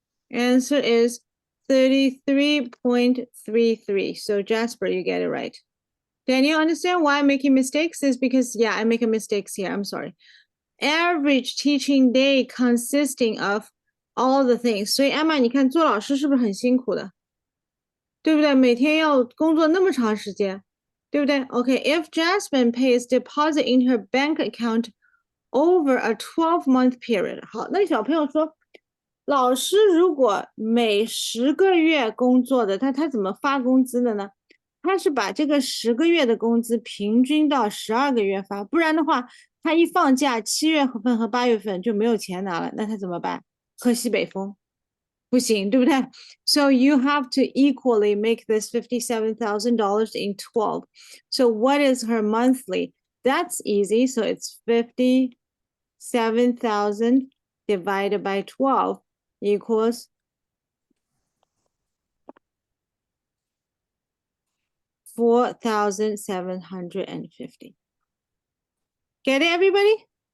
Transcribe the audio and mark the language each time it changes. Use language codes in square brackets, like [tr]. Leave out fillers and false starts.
[en] Answer is 33.33. So Jasper, you get it right. Daniel, understand why I'm making mistakes? Is because, yeah, I make mistakes here. I'm sorry. Average teaching day consisting of all the things. [zh] 所以 Emma, 你看做老师是不是很辛苦的？对不对？每天要工作那么长时间，对不对？ [en] Okay, if Jasmine pays deposit in her bank account over a 12-month period. [zh] 好，那小朋友说，老师如果每10个月工作的，他怎么发工资的呢？他是把这个10个月的工资平均到12个月发，不然的话，他一放假7月份和8月份就没有钱拿了，那他怎么办？喝西北风，不行，对不对？ [en] So you have to equally make this $57,000 in 12. So what is her monthly? That's easy. So it's 57,000 divided by 12 equals 4,750. Get it, everybody?